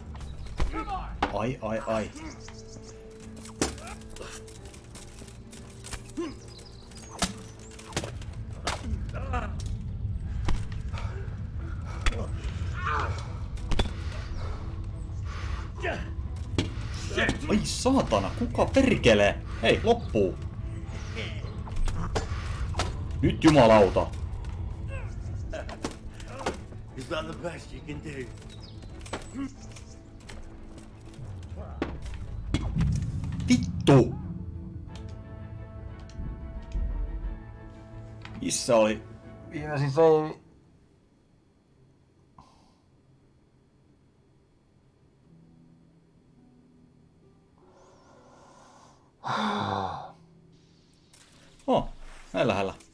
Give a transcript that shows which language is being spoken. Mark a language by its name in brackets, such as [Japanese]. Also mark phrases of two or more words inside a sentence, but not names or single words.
[English] Come on. [Finnish] Ai, ai, ai. Ai saatana, kuka perkele? Hei, loppuu. Nyt jumalauta. [English] Is that the best you can do? [Finnish] Vittu! Missä oli viimeisin seimi? Oh, näin lähellä.